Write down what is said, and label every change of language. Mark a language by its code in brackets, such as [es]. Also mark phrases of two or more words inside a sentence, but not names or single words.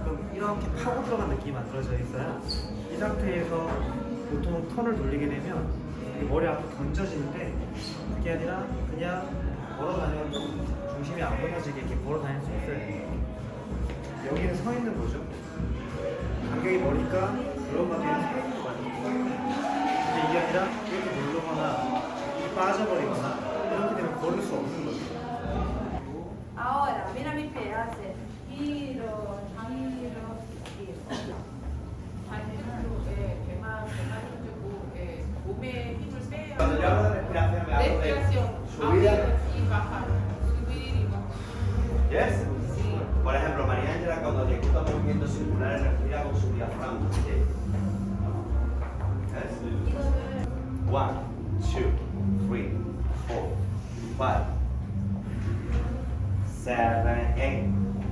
[ko] 그럼 이렇게 파고 들어간 느낌이 만들어져 있어야 이 상태에서 보통 턴을 돌리게 되면 머리 앞으로 던져지는데 그게 아니라 그냥 걸어 다녀도 중심이 안 무너지게 이렇게 걸어 다닐 수 있어요. 여기는 서 있는 거죠. 간격이 머리가 그런 방향에 서 있는 거 아니에요. 근데 이게 아니라 이렇게 누르거나 이 빠져버리거나 이렇게 되면 걸을 수 없는 거죠. [es] Ahora, mira mi pie. Hace giro, giro, giro. [ko] 반대쪽에 배만 해주고 몸에 힘을 빼요. [es] Cuando yo hablo de respiración, me hablo de Respiración. subida. y bajar. Subir y bajar. Yes? Por ejemplo, María Ángela cuando ejecuta movimientos circulares respira con su diafragma. ¿Sí? Yes? 1, 2, 3, 4, 5, 7, 8.